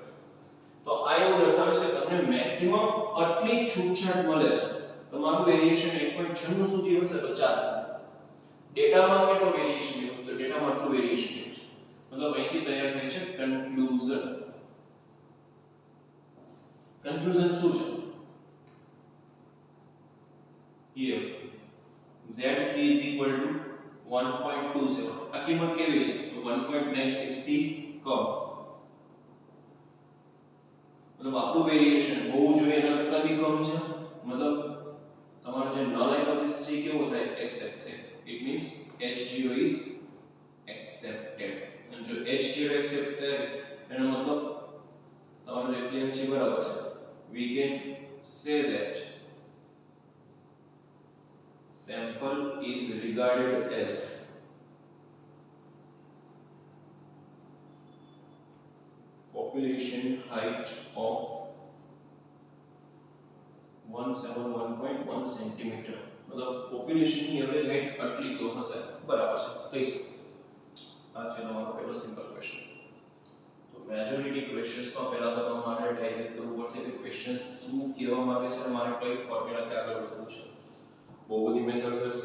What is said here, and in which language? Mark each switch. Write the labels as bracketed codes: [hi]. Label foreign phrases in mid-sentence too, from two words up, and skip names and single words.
[gu] તો આ એવું દર્શાવે છે કે તમને મેક્સિમમ આટલી છૂટછાટ મળે છે. તમારું વેરીએશન 1.96 સુધી હશે તો ચાલશે. ડેટામાં કેટલો વેરીએશન છે? તો ડેટામાં આટલું વેરીએશન છે. મતલબ અહીંથી તૈયાર થાય છે કન્ક્લુઝન. કન્ક્લુઝન શું છે? [en] here zc is equal to 1.27. [gu] આ કિંમત કેવી છે? તો 1.96 થી કમ. મતલબ આપણું વેરીએશન હોવું જોઈએ એના કરતા બી કમ છે. મતલબ તમારો જે [en] null hypothesis [gu] છે કેવો થાય? [en] Accepted. It means h0 is accepted. [gu] અને જો [en] h0 accepted [gu] એનો મતલબ તમારો જે ક્લેમ છે બરાબર છે. [en] we can say that sample is regarded as population height of 171.1 centimeter. [gu] मतलब population ની [en] average height [gu] આટલી તો હશે, બરાબર છે, કહી શકીશ. આ છે તમારો પહેલો [en] simple question. [gu] તો [en] majority questions [gu] માં પહેલા તો તમારે ડાયજેસ્ટ કરવું પડશે કે ક્વેશ્ચન શું કહેવા માંગે છે અને મારે કઈ ફોર્મ્યુલાથી આગળ વધવું છે. બહુ બધી મેથડ્સ છે.